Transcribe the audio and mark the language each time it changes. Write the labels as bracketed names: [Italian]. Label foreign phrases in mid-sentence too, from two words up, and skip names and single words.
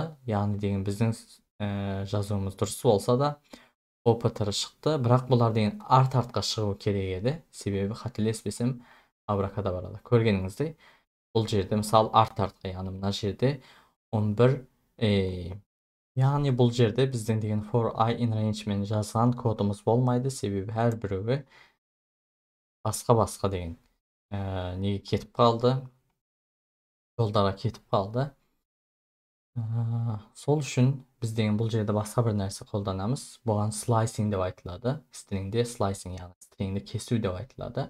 [Kazakh] Яғни деген біздің жазуымыз дұрыс болса да OPTR шықты. Бірақ бұлар деген арт-артқа шығу керек еді. Себебі қателеспесем абракадабрада көргеніңіздей бұл жерде мысалы арт-артқа, яғни мына жерде 11 яғни бұл жерде біздің деген [English] for I in range [Kazakh] мен жазған кодымыз болмайды. Себебі әр біреуі басқа деген неге кетіп қалды? Жолдарға кетіп қалды. Сол үшін біз деген бұл жерде басқа бір нәрсе қолданамыз. Бұған slicing деп айтылады. Stringде slicing, яғни stringді кесу деп айтылады.